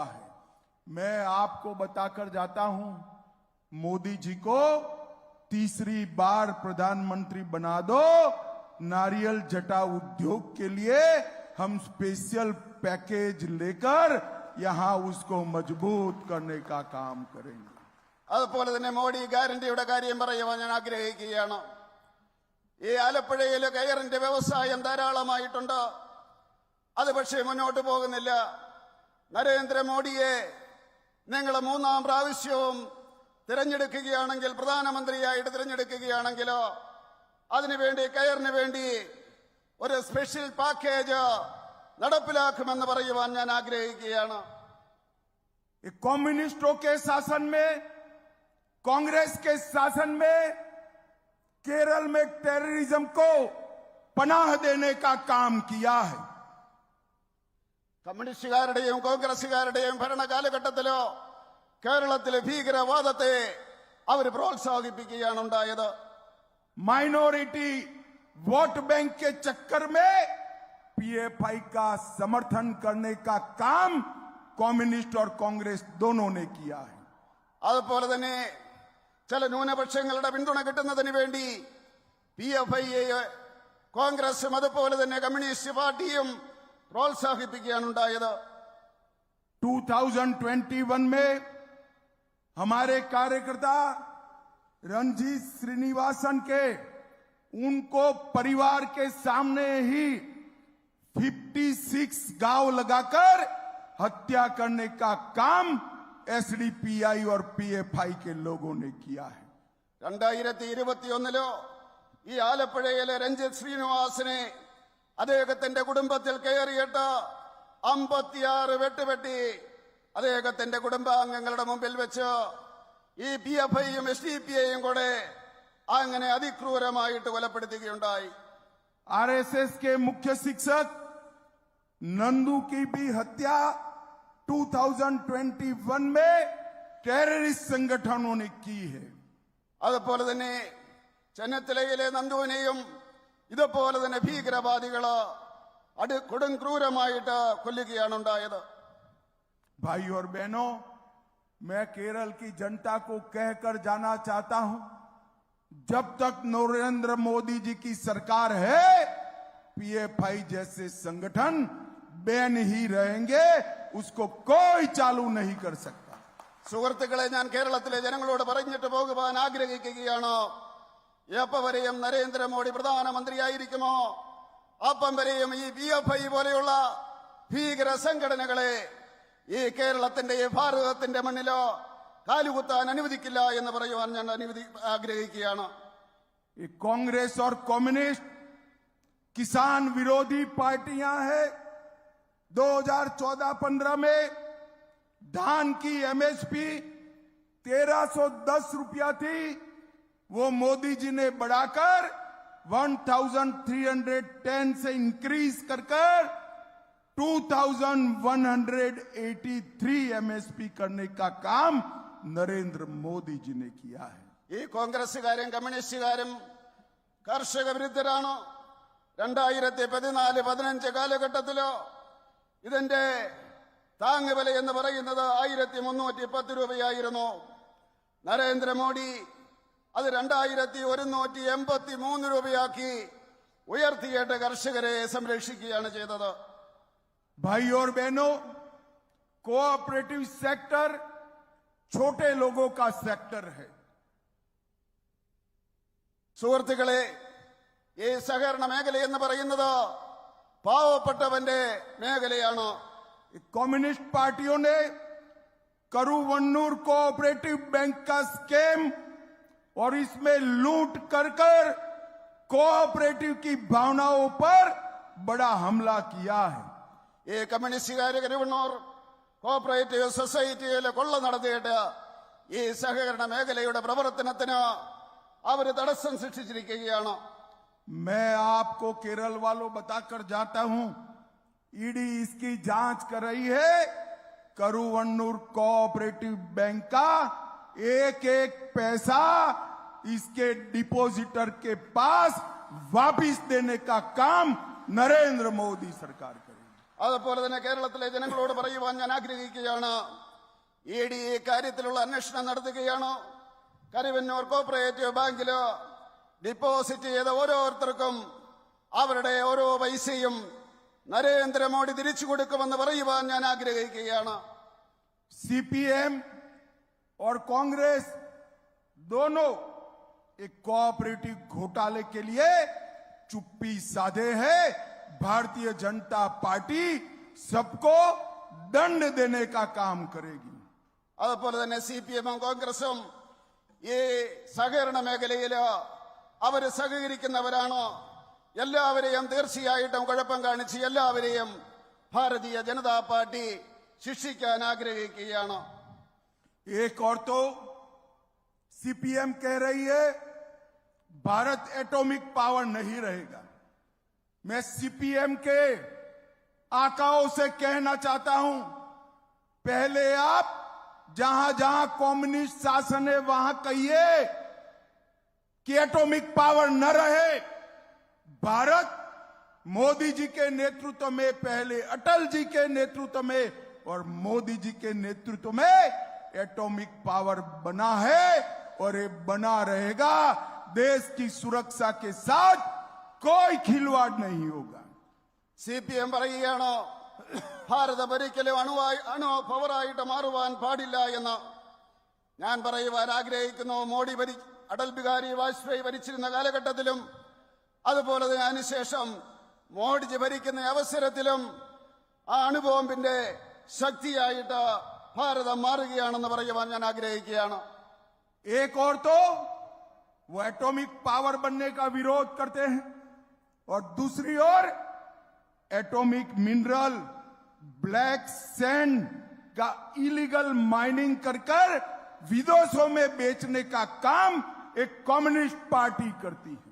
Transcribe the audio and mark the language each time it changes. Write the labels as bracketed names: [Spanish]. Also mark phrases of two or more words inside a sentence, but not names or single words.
[Hindi] मैं आपको बताकर जाता हूं, मोदी जी को तीसरी बार प्रधानमंत्री बना दो। नारियल जटा उद्योग के लिए हम [English] special package [Hindi] लेकर यहां उसको मजबूत करने का काम करेंगे। [Malayalam] അതുപോലെ തന്നെ മോഡി ഗ്യാരണ്ടിയുടെ കാര്യം പറയുവാൻ ഞാൻ ആഗ്രഹിക്കുകയാണ്. ഈ ആലപ്പുഴയിൽ കയറിന്റെ വ്യവസായം ധാരാളമായിട്ടുണ്ട്. അത് പക്ഷേ മുന്നോട്ട് പോകുന്നില്ല. നരേന്ദ്രമോദിയെ നിങ്ങൾ മൂന്നാം പ്രാവശ്യവും തിരഞ്ഞെടുക്കുകയാണെങ്കിൽ, പ്രധാനമന്ത്രിയായിട്ട് തിരഞ്ഞെടുക്കുകയാണെങ്കിലോ അതിനുവേണ്ടി കയറിന് വേണ്ടി ഒരു [English] special package [Malayalam] നടപ്പിലാക്കുമെന്ന് പറയുവാൻ ഞാൻ ആഗ്രഹിക്കുകയാണ്. [Hindi] कम्युनिस्टों के शासन में, कांग्रेस के शासन में केरल में टेररिज्म को पनाह देने का काम किया है। [Malayalam] കമ്മ്യൂണിസ്റ്റുകാരുടെയും കോൺഗ്രസുകാരുടെയും ഭരണകാലഘട്ടത്തിലോ കേരളത്തിലെ ഭീകരവാദത്തെ അവർ പ്രോത്സാഹിപ്പിക്കുകയാണ് ഉണ്ടായത്. [English] minority vote bank [Hindi] के चक्कर में पीएफआई का समर्थन करने का काम कम्युनिस्ट और कांग्रेस दोनों ने किया है। [Malayalam] അതുപോലെ തന്നെ ചില ന്യൂനപക്ഷങ്ങളുടെ പിന്തുണ കിട്ടുന്നതിന് വേണ്ടി PFIയെ കോൺഗ്രസും അതുപോലെ തന്നെ കമ്മ്യൂണിസ്റ്റ് പാർട്ടിയും പ്രോത്സാഹിപ്പിക്കുകയാണ് ഉണ്ടായത്. [Hindi] 2021 में हमारे कार्यकर्ता रणजीत श्रीनिवासन के उनको परिवार के सामने ही 56 गांव लगाकर हत्या करने का काम एसडीपीआई और पीएफआई के लोगों ने किया है। [Malayalam] 2021 ഈ ആലപ്പുഴയിലെ രഞ്ജിത്ത് ശ്രീനിവാസനെ അദ്ദേഹത്തിന്റെ കുടുംബത്തിൽ കയറിയിട്ട് 56 വെട്ടുവെട്ടി അദ്ദേഹത്തിന്റെ കുടുംബാംഗങ്ങളുടെ മുമ്പിൽ വെച്ച് ഈ PFIയും SDPIയും കൂടെ അങ്ങനെ അതിക്രൂരമായിട്ട് കൊലപ്പെടുത്തുകയുണ്ടായി. [Hindi] आरएसएस के मुख्य शिक्षक नंदू की भी हत्या 2021 में टेररिस्ट संगठनों ने की है। [Malayalam] അതുപോലെ തന്നെ ചെന്നത്തലയിലെ നന്ദുവിനെയും ഇതുപോലെ തന്നെ ഭീകരവാദികള് കൊടും ക്രൂരമായിട്ട് കൊല്ലുകയാണ് ഉണ്ടായത്. [Hindi] भाई और बहनों, मैं केरल की जनता को कहकर जाना चाहता हूं, जब तक नरेंद्र मोदी जी की सरकार है पीएफआई जैसे संगठन बैन ही रहेंगे, उसको कोई चालू नहीं कर सकता। [Malayalam] സുഹൃത്തുക്കളെ, ഞാൻ കേരളത്തിലെ ജനങ്ങളോട് പറഞ്ഞിട്ട് പോകുവാൻ ആഗ്രഹിക്കുകയാണ്. എപ്പം വരെയും നരേന്ദ്രമോദി പ്രധാനമന്ത്രിയായിരിക്കുമോ അപ്പം വരെയും ഈ PFI പോലെയുള്ള ഭീകര സംഘടനകളെ ഈ കേരളത്തിന്റെ ഈ ഭാരതത്തിന്റെ മണ്ണിലോ കാലുകുത്താൻ അനുവദിക്കില്ല എന്ന് പറയുവാൻ ഞാൻ ആഗ്രഹിക്കുകയാണ്. [Hindi] कांग्रेस और कम्युनिस्ट किसान विरोधी पार्टियां हैं। 2014-15 में धान की एमएसपी 1310 रुपया थी, वो मोदी जी ने बढ़ाकर 1310 से इंक्रीज कर 2183 एमएसपी करने का काम नरेंद्र मोदी जी ने किया है। [Malayalam] ഈ കോൺഗ്രസുകാരും കമ്മ്യൂണിസ്റ്റുകാരും കർഷക വിരുദ്ധരാണ്. 2014-15 കാലഘട്ടത്തിലോ ഇതിന്റെ താങ്ങുവില എന്ന് പറയുന്നത് 1310 രൂപയായിരുന്നു. നരേന്ദ്രമോദി അത് 2183 രൂപയാക്കി ഉയർത്തിയിട്ട് കർഷകരെ സംരക്ഷിക്കുകയാണ് ചെയ്തത്. [Hindi] भाई और बहनों, [English] cooperative sector [Hindi] छोटे लोगों का सेक्टर है। [Malayalam] സുഹൃത്തുക്കളെ, ഈ സഹകരണ മേഖല എന്ന് പറയുന്നത് പാവപ്പെട്ടവന്റെ മേഖലയാണ്. [Hindi] कम्युनिस्ट पार्टियों ने करूवन्नूर कोऑपरेटिव बैंक का स्कैम और इसमें लूट कर कोऑपरेटिव की भावनाओं पर बड़ा हमला किया है। [Malayalam] ഈ കമ്മ്യൂണിസ്റ്റുകാര് കരുവണ്ണൂർ കോഓപ്പറേറ്റീവ് സൊസൈറ്റിയിൽ കൊള്ള നടത്തിയിട്ട് ഈ സഹകരണ മേഖലയുടെ പ്രവർത്തനത്തിന് അവർ തടസ്സം സൃഷ്ടിച്ചിരിക്കുകയാണ്. [Hindi] मैं आपको केरल वालों बताकर जाता हूं, ईडी इसकी जांच कर रही है। करूवन्नूर कोऑपरेटिव बैंक का एक एक पैसा इसके डिपॉजिटर के पास वापिस देने का काम नरेंद्र मोदी सरकार करेगी। [Malayalam] അതുപോലെ തന്നെ കേരളത്തിലെ ജനങ്ങളോട് പറയുവാൻ ഞാൻ ആഗ്രഹിക്കുകയാണ്, ED ഈ കാര്യത്തിലുള്ള അന്വേഷണം നടത്തുകയാണ്. കരുവന്നൂർ കോപ്പറേറ്റീവ് ബാങ്കില് ഡിപ്പോസിറ്റ് ചെയ്ത ഓരോരുത്തർക്കും അവരുടെ ഓരോ പൈസയും നരേന്ദ്രമോദി തിരിച്ചു കൊടുക്കുമെന്ന് പറയുവാൻ ഞാൻ ആഗ്രഹിക്കുകയാണ്. [Hindi] सीपीएम और कांग्रेस दोनों एक कोऑपरेटिव घोटाले के लिए चुप्पी साधे हैं. भारतीय जनता पार्टी सबको दंड देने का काम करेगी. [Malayalam] അതുപോലെ തന്നെ CPM-ഉം കോൺഗ്രസും ഈ സഹകരണ മേഖലയില് അവര് സഹകരിക്കുന്നവരാണ്. എല്ലാവരെയും തീർച്ചയായിട്ടും കുഴപ്പം കാണിച്ച് എല്ലാവരെയും ഭാരതീയ ജനതാ പാർട്ടി ശിക്ഷിക്കാൻ ആഗ്രഹിക്കുകയാണ്. [Hindi] एक और तो सीपीएम कह रही है भारत [English] atomic power [Hindi] नहीं रहेगा. मैं सीपीएम के आकाओं से कहना चाहता हूं, पहले आप जहां जहां कम्युनिस्ट शासन है वहां कहिए कि [English] atomic power [Hindi] न रहे. भारत मोदी जी के नेतृत्व में, पहले अटल जी के नेतृत्व में और मोदी जी के नेतृत्व में [English] atomic power [Hindi] बना है और ये बना रहेगा. देश की सुरक्षा के साथ कोई खिलवाड़ नहीं होगा. [Malayalam] CPM പറയുകയാണ് ഭാരതം ഒരിക്കലും അണു പവറായിട്ട് മാറുവാൻ പാടില്ല എന്ന്. ഞാൻ പറയുവാൻ ആഗ്രഹിക്കുന്നു, അടൽ ബിഹാരി വാജ്പേയി ഭരിച്ചിരുന്ന കാലഘട്ടത്തിലും അതുപോലെ തന്നെ അതിനുശേഷം മോഡിജി ഭരിക്കുന്ന അവസരത്തിലും ആ അണുബോംബിന്റെ ശക്തിയായിട്ട് ഭാരതം മാറുകയാണെന്ന് പറയുവാൻ ഞാൻ ആഗ്രഹിക്കുകയാണ്. [Hindi] एक और तो वो [English] atomic power [Hindi] बनने का विरोध करते हैं और दूसरी ओर [English] atomic mineral black sand [Hindi] का [English] illegal mining [Hindi] कर विदेशों में बेचने का काम एक कम्युनिस्ट पार्टी करती है.